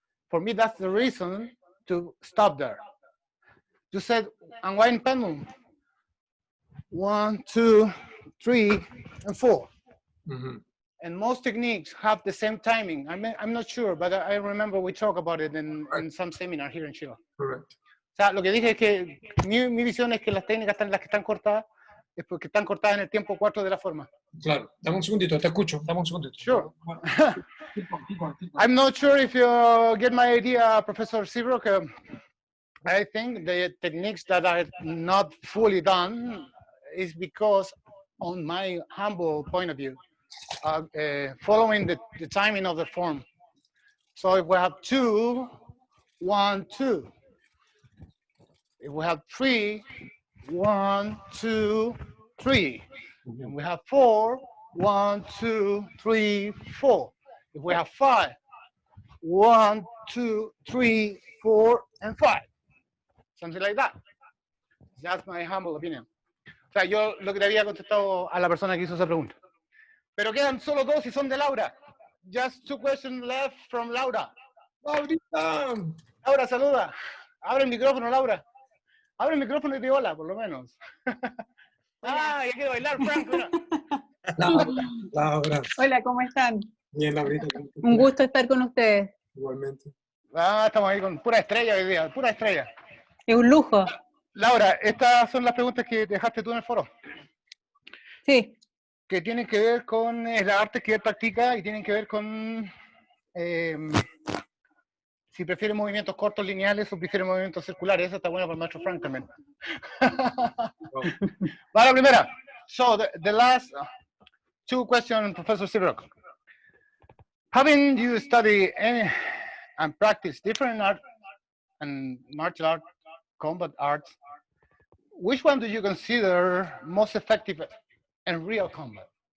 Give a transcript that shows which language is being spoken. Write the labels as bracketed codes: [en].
[en] For me, that's the reason to stop there. You said unwind pendulum. 1, 2, 3, and 4. Mm-hmm. And most techniques have the same timing. I'm not sure, but I remember we talked about it in some seminar here in Chile. Correct. [es] O sea, lo que dije es que mi visión es que las técnicas las que están cortadas es porque están cortadas en el tiempo 4 de la forma. Claro, dame un segundito, te escucho, dame un segundito. [en] Sure. Keep going. I'm not sure if you get my idea, Professor Seabrook. I think the techniques that are not fully done is because, on my humble point of view, following the timing of the form. So if we have 2, 1, 2. If we have 3, 1, 2, 3. And we have 4, 1, 2, 3, 4. If we have 5, 1, 2, 3, 4, and 5. Something like that. That's my humble opinion. [es] O sea, yo lo que le había contestado a la persona que hizo esa pregunta. Pero quedan solo 2 y son de Laura. [en] Just 2 questions left from Laura. [es] Laurita. Laura, saluda. Abre el micrófono, Laura. Abre el micrófono y di hola, por lo menos. Ah, ya quiero bailar, Frank. Mira. Laura. Hola, ¿cómo están? Bien, Laurita. Un gusto estar con ustedes. Igualmente. Ah, estamos ahí con pura estrella hoy día, pura estrella. Es un lujo. Laura, estas son las preguntas que dejaste tú en el foro. Sí. Que tienen que ver con las artes que él practica y tienen que ver con si prefiere movimientos cortos lineales o prefiere movimientos circulares. Eso está bueno para el maestro Frank también. Va la primera. [en] So, the last 2 questions, Professor Seabrook. Having you study and practice different art and martial art, combat arts, which one do you consider most effective in real combat?